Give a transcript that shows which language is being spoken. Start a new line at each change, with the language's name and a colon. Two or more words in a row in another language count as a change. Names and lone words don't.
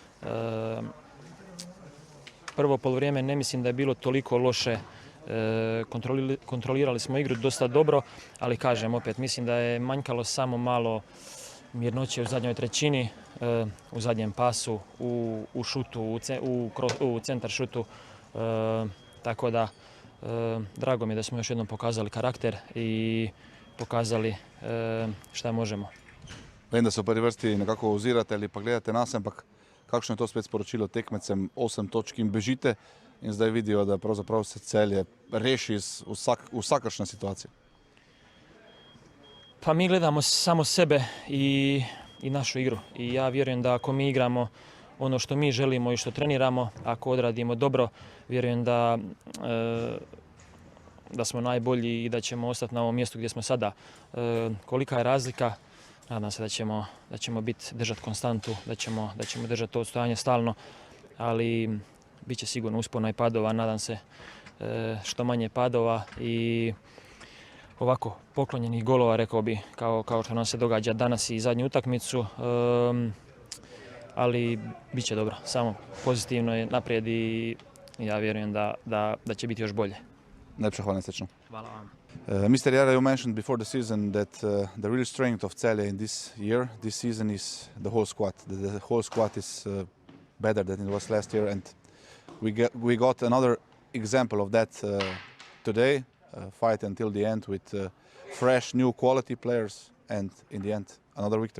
Croatian: Prvo poluvrijeme ne mislim da je bilo toliko loše, kontrolirali smo igru dosta dobro, ali kažem opet, mislim da je manjkalo samo malo mirnoće u zadnjoj trećini, u zadnjem pasu, u šutu, u centar šutu, tako da drago mi je da smo još jednom pokazali karakter i pokazali šta možemo.
Slovenian: Vem, da se v prvi vrsti nekako ozirate ali pa gledate nas, ampak kakšno je to spet sporočilo tekmecem, 8 točk in bežite in zdaj vidijo, da pravzaprav se Celje reši iz vsakršne situacije.
Croatian: Pa mi gledamo samo sebe i našu igru. I ja vjerujem da ako mi igramo ono što mi želimo i što treniramo, ako odradimo dobro, vjerujem da smo najbolji i da ćemo ostati na ovom mjestu gdje smo sada. Kolika je razlika? Nadam se da ćemo držati konstantu, da ćemo držati to odstojanje stalno, ali bit će sigurno uspona i padova, nadam se što manje padova i ovako poklonjenih golova, rekao bi, kao što nam se događa danas i zadnju utakmicu, ali bit će dobro, samo pozitivno je naprijed i ja vjerujem da će biti još bolje.
Slovenian: Najlepša hvala, srečno.
Croatian: Hvala vam.
English: Mr. Jara, you mentioned before the season that the real strength of Celje in this season is the whole squad. The whole squad is better than it was last year, and we got another example of that today. Fight until the end with fresh, new quality players, and in the end, another victory.